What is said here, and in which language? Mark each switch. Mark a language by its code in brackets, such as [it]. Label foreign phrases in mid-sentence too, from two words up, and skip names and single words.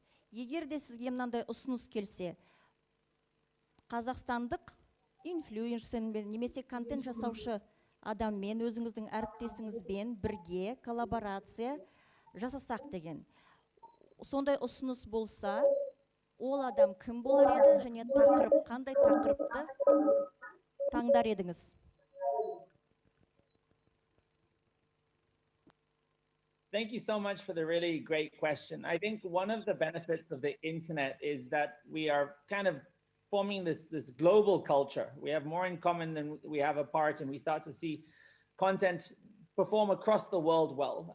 [kk] Егер де сізге мынандай ұсыныс келсе, қазақстандық инфлюенсермен немесе контент жасаушы адаммен, өзіңіздің әріптесіңізбен бірге коллаборация жасасақ деген. Сондай ұсыныс болса, ол адам кім болар еді және тақырып, қандай тақырыпты таңдар едіңіз? [en] Thank you so much for the really great question. I think one of the benefits of the internet is that we are kind of forming this global culture. We have more in common than we have apart, and we start to see content perform across the world well.